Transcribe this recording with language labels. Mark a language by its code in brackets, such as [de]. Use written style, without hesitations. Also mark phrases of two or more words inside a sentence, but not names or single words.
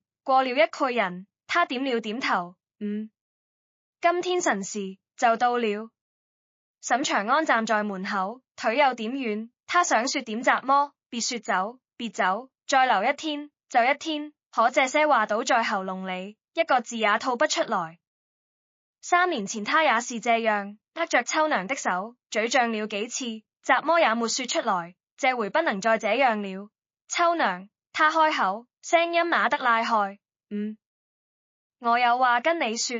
[zh] 過了一會人，他點了點頭，今天辰時就到了。沈長安站在門口，腿有點軟，他想說點怎麼，別說走，別走，再留1天就1天，可這些話倒在喉嚨裡，一個字也吐不出來。3年前他也是這樣，握着秋娘的手，嘴脹了幾次，怎麼也沒說出來。這回不能再這樣了。秋娘，他開口，聲音啞得拉開。我有話跟你說。